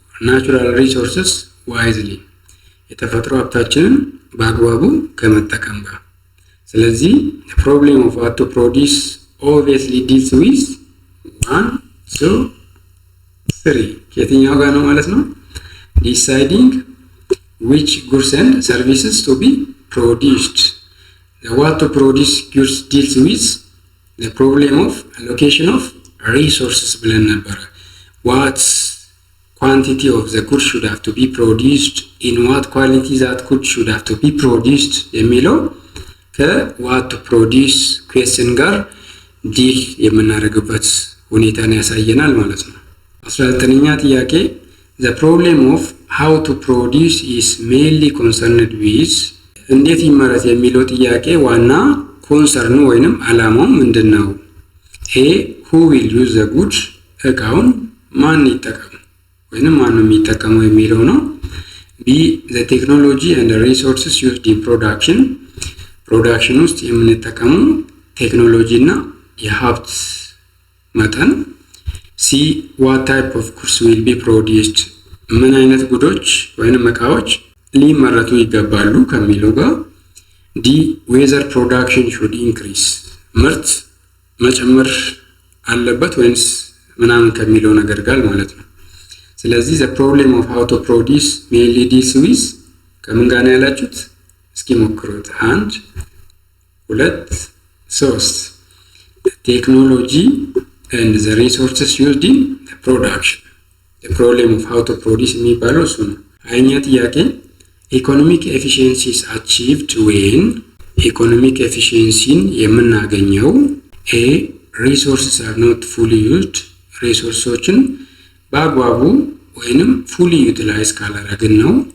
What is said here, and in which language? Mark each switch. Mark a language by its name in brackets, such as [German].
[English] natural resources wisely [Amharic] የተፈጥሮ ሀብታችንን በአግባቡ ከመጠቀም ጋር። [English] ስለዚህ the problem of what to produce obviously deals with 1 2 3 [Amharic] የትኛው ጋር ነው ማለት ነው? [English] deciding which goods and services to be produced. The what to produce goods deals with the problem of allocation of resources [Amharic] ብለን ነበር። [English] what quantity of the goods should have to be produced in what quality that good should have to be produced የሚለው ከwhat to produce question ጋር [Amharic] ዲል የምናደርግበት ሁኔታን ያሳየናል ማለት ነው። 19ኛ ጥያቄ [English] the problem of how to produce is mainly concerned with [Amharic] እንዴት ይመረት የሚለው ጥያቄ ዋና ኮንሰርኑ ወይንም አላማው ምንድነው? [English] A who will use the goods [Amharic] እቃውን ማን ይጠቀም ወይንም ማን ነው የሚጠቀመው የሚለው ነው። [English] B the technology and the resources used in production [Amharic] ውስጥ የምንጠቀመው ቴክኖሎጂ እና የሀብት መጠን። [English] C what type of goods will be produced [Amharic] ምን አይነት ጉዶች ወይንም እቃዎች ሊመረቱ ይገባሉ ከሚለው ጋር ዲ ዌዘር ፕሮዳክሽን ሹድ ኢንክሪዝ ምርት መጨመር አለበት ወይስ ምናምን ከሚለው ነገር ጋር ማለት ነው። ስለዚህ [English] the problem of how to produce mainly deals with [Amharic] ከምን ጋር ነው ያላችሁት? እስኪ ሞክሩት። [English] 1 2 3 technology and the resources used in the production. [Amharic] The problem of how to produce የሚባለው እሱ ነው። አይኛ ጥያቄ [English] economic efficiency is achieved when [Amharic] economic efficiency የምናገኘው [English] a resources are not fully used [Amharic] ሪሶርሶችን በአግባቡ ወይንም fully utilize ካላደረግን ነው።